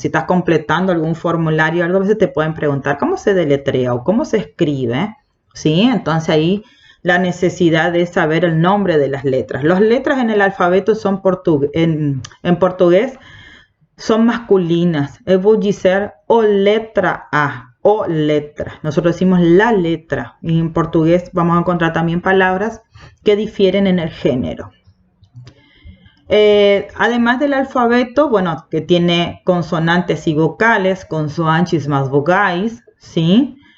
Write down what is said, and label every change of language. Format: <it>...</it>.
<es>Si estás completando algún formulario, algo, a veces te pueden preguntar cómo se deletrea o cómo se escribe, ¿sí? Entonces ahí la necesidad de saber el nombre de las letras. Las letras en el alfabeto son en portugués son masculinas.</es> <pt>Eu vou dizer o letra A, o letra.</pt> <es>Nosotros decimos la letra. Y en portugués vamos a encontrar también palabras que difieren en el género. Además del alfabeto, bueno, que tiene consonantes y vocales, consoantes más vocais, ¿sí?</es>